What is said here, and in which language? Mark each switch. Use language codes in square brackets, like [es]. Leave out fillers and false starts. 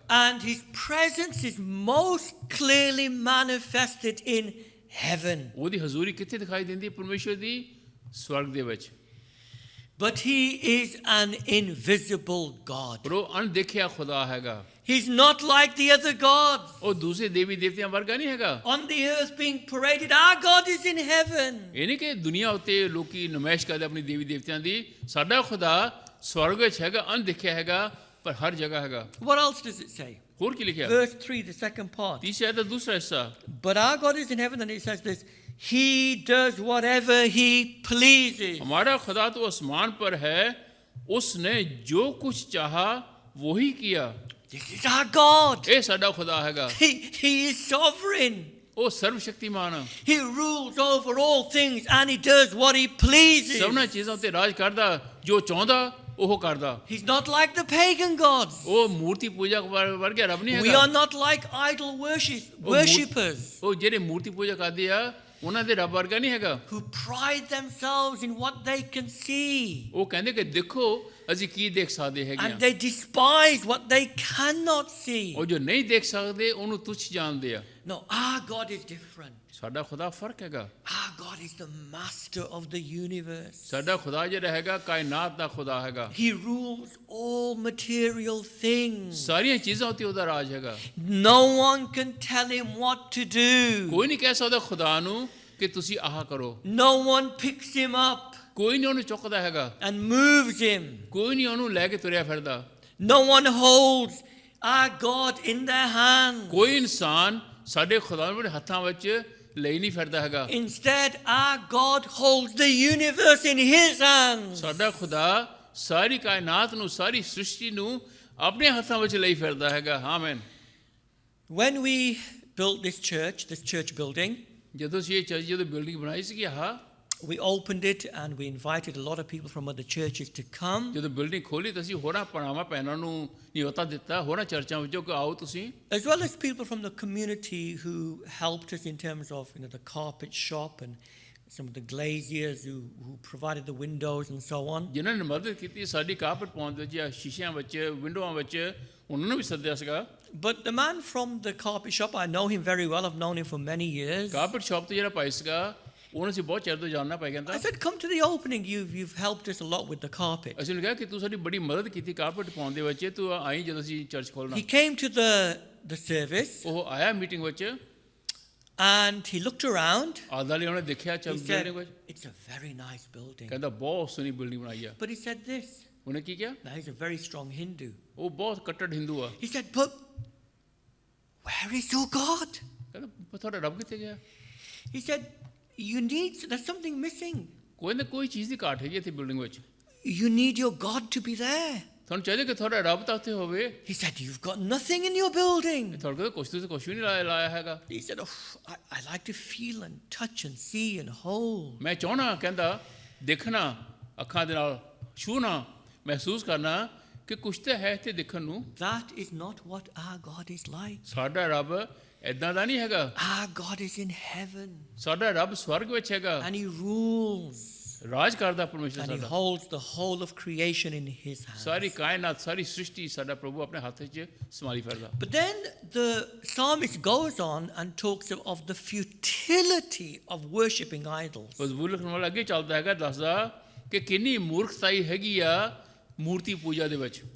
[en] And his presence is most clearly manifested in heaven. [pa] ਉਹਦੀ ਹਜ਼ੂਰੀ ਕਿੱਥੇ ਦਿਖਾਈ ਦਿੰਦੀ ਹੈ ਪਰਮੇਸ਼ਵਰ ਦੀ ਸਵਰਗ ਦੇ ਵਿੱਚ [en] But he is an invisible God. [pa] ਪਰ ਉਹ ਅਣਦੇਖਿਆ ਖੁਦਾ ਹੈਗਾ [en] He's not like the other gods [pa] ਉਹ ਦੂਸਰੇ ਦੇਵੀ ਦੇਵਤਿਆਂ ਵਰਗਾ ਨਹੀਂ ਹੈਗਾ [en] on the earth being paraded. Our God is in heaven. [pa] ਇਹ ਨਹੀਂ ਕਿ ਦੁਨੀਆ ਉੱਤੇ ਲੋਕੀ ਨਮਾਇਸ਼ ਕਰਦੇ ਆਪਣੀ ਦੇਵੀ ਦੇਵਤਿਆਂ ਦੀ ਸਾਡਾ ਖੁਦਾ ਸਵਰਗ ਵਿੱਚ ਹੈਗਾ ਅਣਦੇਖਿਆ ਹੈਗਾ ਪਰ ਹਰ ਜਗ੍ਹਾ ਹੈਗਾ [en] What else does it say? [pa] ਹੋਰ ਕੀ ਲਿਖਿਆ [en] Verse 3, the second part. [pa] ਤੀਸਰਾ ਦਾ ਦੂਸਰਾ ਹਿੱਸਾ [en] But our God is in heaven, and it says this: He does whatever He pleases. [hi] हमारा खुदा तो आसमान पर है उसने जो कुछ चाहा वही किया [en] This is our God. [pa] ਇਹ ਸਾਡਾ ਖੁਦਾ ਹੈਗਾ [en] He is sovereign. [pa] ਉਹ ਸਰਵ ਸ਼ਕਤੀਮਾਨ ਆ [en] He rules over all things, and He does what He pleases. [pa] ਸਭਨਾਂ ਚੀਜ਼ਾਂ ਉੱਤੇ ਰਾਜ ਕਰਦਾ ਜੋ ਚਾਹੁੰਦਾ ਉਹ ਕਰਦਾ [en] He's not like the pagan gods. [pa] ਉਹ ਮੂਰਤੀ ਪੂਜਾ ਵਰਗਾ ਰੱਬ ਨਹੀਂ [en] We [pa] ਹੈਗਾ [en] are not like idol worshippers [pa] ਉਹ ਜਿਹੜੇ ਮੂਰਤੀ ਪੂਜਾ ਕਰਦੇ ਆ ਉਹਨਾਂ ਦੇ ਰੱਬ ਵਰਗਾ ਨਹੀਂ ਹੈਗਾ [en] who pride themselves in what they can see. [pa] ਉਹ ਕਹਿੰਦੇ ਕਿ ਦੇਖੋ ਅਸੀਂ ਕੀ ਦੇਖ ਸਕਦੇ ਹੈਗੇ [en] And [pa] ਆ [en] they despise what they cannot see. [pa] ਉਹ ਜੋ ਨਹੀਂ ਦੇਖ ਸਕਦੇ ਉਹਨੂੰ ਤੁੱਛ ਜਾਣਦੇ ਆ [en] No, our God is different. [pa] ਸਾਡਾ ਖੁਦਾ ਫਰਕ ਹੈਗਾ [en] Our God is the master of the universe. [pa] ਸਾਡਾ ਖੁਦਾ ਜਿਹੜਾ ਹੈਗਾ ਕਾਇਨਾਤ ਦਾ ਖੁਦਾ ਹੈਗਾ [en] He rules all material things. [pa] ਸਾਰੀਆਂ ਚੀਜ਼ਾਂ ਉੱਤੇ ਉਹਦਾ ਰਾਜ ਹੈਗਾ [en] No one can tell him what to do. [pa] ਕੋਈ ਨਹੀਂ ਕਹਿ ਸਕਦਾ ਖੁਦਾ ਨੂੰ ਕਿ ਤੁਸੀਂ ਆਹ ਕਰੋ। [en] No one picks him up [pa] ਕੋਈ ਨਹੀਂ ਉਹਨੂੰ ਚੁੱਕਦਾ ਹੈਗਾ, [en] and moves him. [pa] ਕੋਈ ਨਹੀਂ ਉਹਨੂੰ ਲੈ ਕੇ ਤੁਰਿਆ ਫਿਰਦਾ, [en] No one holds our God in their hands. [pa] ਕੋਈ ਇਨਸਾਨ ਸਾਡੇ ਖੁਦਾਵੰਦ ਦੇ ਹੱਥਾਂ ਵਿੱਚ ਲਈ ਨਹੀਂ ਫਿਰਦਾ ਹੈਗਾ। [en] Instead, our God holds the universe in his hands. [pa] ਸਾਡਾ ਖੁਦਾ ਸਾਰੀ ਕਾਇਨਾਤ ਨੂੰ, ਸਾਰੀ ਸ੍ਰਿਸ਼ਟੀ ਨੂੰ ਆਪਣੇ ਹੱਥਾਂ ਵਿੱਚ ਲਈ ਫਿਰਦਾ ਹੈਗਾ। ਆਮੀਨ। [en] When we built this church building, [pa] ਜਦੋਂ ਅਸੀਂ ਇਹ ਚਰਚ ਜਦੋਂ ਬਿਲਡਿੰਗ ਬਣਾਈ ਸੀਗੀ ਆਹ, [en] we opened it and we invited a lot of people from other churches to come. [pa] ਜਦੋਂ ਬਿਲਡਿੰਗ ਖੋਲੀ ਤਾਂ ਅਸੀਂ ਹੋਰਾਂ ਭਰਾਵਾਂ ਭੈਣਾਂ ਨੂੰ ਨਿਯੋਤਾ ਦਿੱਤਾ, ਹੋਰਾਂ ਚਰਚਾਂ ਵਿੱਚੋਂ ਕਿ ਆਓ ਤੁਸੀਂ, [en] As well as people from the community who helped us in terms of the carpet shop and some of the glaziers who provided the windows and so on. [pa] ਜਿਨ੍ਹਾਂ ਨੇ ਮਦਦ ਕੀਤੀ ਸਾਡੀ ਕਾਰਪਟ ਪਾਉਣ ਵਿੱਚ ਜਾਂ ਸ਼ੀਸ਼ਿਆਂ ਵਿੱਚ, ਵਿੰਡੋਆਂ ਵਿੱਚ, ਉਹਨਾਂ ਨੂੰ ਵੀ ਸੱਦਿਆ ਸੀਗਾ। [en] But the man from the carpet shop, I know him very well. I've known him for many years. [pa] Carpet shop ਤੇ ਜਿਹੜਾ ਭਾਈ ਸੀਗਾ ਉਹਨੂੰ ਅਸੀਂ ਬਹੁਤ ਚਿਰ ਤੋਂ ਜਾਣਨਾ ਪੈ ਗਿਆ। [en] I said, come to the opening. You've helped us a lot with the carpet. [pa] ਅਸੀਂ ਉਹਨੂੰ ਕਿਹਾ ਕਿ ਤੂੰ ਸਾਡੀ ਬੜੀ ਮਦਦ ਕੀਤੀ ਕਾਰਪਟ ਪਾਉਣ ਦੇ ਵਿੱਚ, ਤੂੰ ਆਈ ਜਦੋਂ ਅਸੀਂ ਚਰਚ ਖੋਲ੍ਹਣਾ। [en] He came to the service [pa] ਉਹ ਆਇਆ ਮੀਟਿੰਗ ਵਿੱਚ, [en] and he looked around. [pa] ਆਦਾਲੀ ਉਹਨੇ ਦੇਖਿਆ [en] He said, [pa] ਬਿਲਡਿੰਗ ਵਿੱਚ, [en] it's a very nice building. [pa] ਕਹਿੰਦਾ ਬਹੁਤ ਸੋਹਣੀ ਬਿਲਡਿੰਗ ਬਣਾਈ ਆ। [en] But he said this. [pa] ਉਹਨੇ ਕੀ ਕਿਹਾ? [en] Now, he's a very strong Hindu. [pa] ਉਹ ਬਹੁਤ ਕੱਟੜ ਹਿੰਦੂ ਆ। [en] He said, but where is your God? [pa] ਕਹਿੰਦਾ ਤੁਹਾਡਾ ਰੱਬ ਕਿੱਥੇ ਗਿਆ? [en] He said, there's something missing. [pa] ਕੋਈ ਨਾ ਕੋਈ ਚੀਜ਼ ਦੀ ਘਾਟ ਹੈਗੀ ਇੱਥੇ ਬਿਲਡਿੰਗ ਵਿੱਚ, [en] You need your God to be there. [pa] ਤੁਹਾਨੂੰ ਚਾਹੀਦਾ ਕਿ ਤੁਹਾਡਾ ਰੱਬ ਤਾਂ ਉੱਥੇ ਹੋਵੇ। [en] He said, you've got nothing in your building. [pa] ਤੁਹਾਡੇ ਕੋਲ ਕੁਛ ਵੀ ਨਹੀਂ ਲਾਇਆ ਹੈਗਾ। [en] He said, I like to feel and touch and see and hold. [pa] ਮੈਂ ਚਾਹਣਾ, ਕਹਿੰਦਾ ਦੇਖਣਾ ਅੱਖਾਂ ਦੇ ਨਾਲ, ਛੂਹਣਾ, ਮਹਿਸੂਸ ਕਰਨਾ ਕਿ ਕੁਛ ਤਾਂ ਹੈ ਇੱਥੇ ਦੇਖਣ ਨੂੰ। [en] That is not what our God is like. [pa] ਸਾਡਾ ਰੱਬ ਏਦਾਂ ਦਾ ਨਹੀਂ ਹੈਗਾ। [en] Our God is in heaven [pa] ਸਾਡਾ ਰੱਬ ਸਵਰਗ ਵਿੱਚ ਹੈਗਾ, [en] and he rules [pa] ਰਾਜ ਕਰਦਾ ਪਰਮੇਸ਼ਰ [en] and he [pa] ਸਾਡਾ। [en] holds the whole of creation in his hands. [pa] ਸਾਰੀ ਕਾਇਨਾਤ, ਸਾਰੀ ਸ੍ਰਿਸ਼ਟੀ ਸਾਡਾ ਪ੍ਰਭੂ ਆਪਣੇ ਹੱਥ ਵਿੱਚ ਸੰਭਾਲੀ ਫਿਰਦਾ। [en] But then the psalmist goes on and talks of the futility of worshipping idols. [pa] ਮਜ਼ਬੂਰ ਲਿਖਣ ਵਾਲਾ ਅੱਗੇ ਚੱਲਦਾ ਹੈਗਾ, ਦੱਸਦਾ ਕਿ ਕਿੰਨੀ ਮੂਰਖਤਾਈ ਹੈਗੀ ਆ ਮੂਰਤੀ ਪੂਜਾ ਦੇ ਵਿੱਚ,